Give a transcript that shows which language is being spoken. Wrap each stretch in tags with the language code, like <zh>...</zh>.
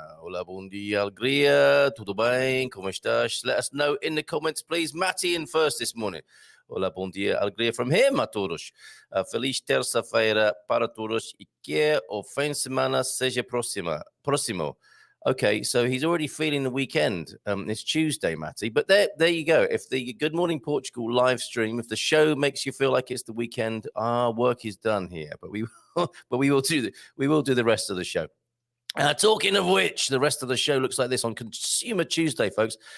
<pt>Hola, bom dia, alegria, tudo bem, como estás?</pt> <en>Let us know in the comments, please. Matty in first this morning.</en> <pt>Hola, bom dia, alegria</pt> <en>from him</en> <pt>a todos. Feliz terça-feira para todos e que o fim de semana seja próximo.</pt> <en>Okay, so he's already feeling the weekend. It's Tuesday, Matty. But there you go. If the Good Morning Portugal live stream, if the show makes you feel like it's the weekend, our work is done here. But we will do the rest of the show. Talking of which, the rest of the show looks like this on Consumer Tuesday, folks.</en>